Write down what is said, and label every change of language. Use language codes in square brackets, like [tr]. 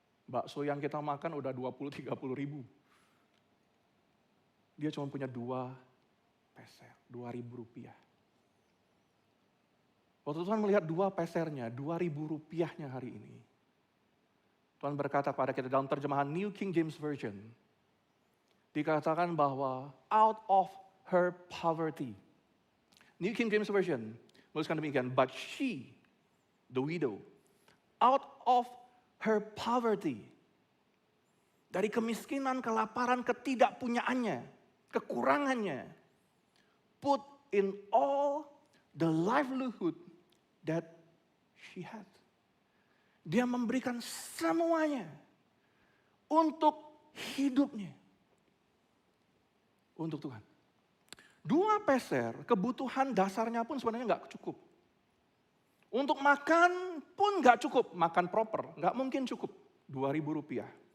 [id] Bakso yang kita makan udah 20-30 ribu. Dia cuma punya 2 peser, 2.000 rupiah. Waktu Tuhan melihat 2 pesernya, 2.000 rupiahnya hari ini. Tuhan berkata kepada kita dalam terjemahan New King James Version. Dikatakan bahwa [en] out of her poverty. New King James Version [id] menuliskan demikian. [en] But she, the widow, out of her poverty. [id] Dari kemiskinan, kelaparan, ketidakpunyaannya, kekurangannya. [en] Put in all the livelihood that she had. [id] Dia memberikan semuanya untuk hidupnya. Untuk Tuhan. 2 peser, kebutuhan dasarnya pun sebenarnya nggak cukup. Untuk makan pun nggak cukup, makan proper, nggak mungkin cukup. 2.000 rupiah.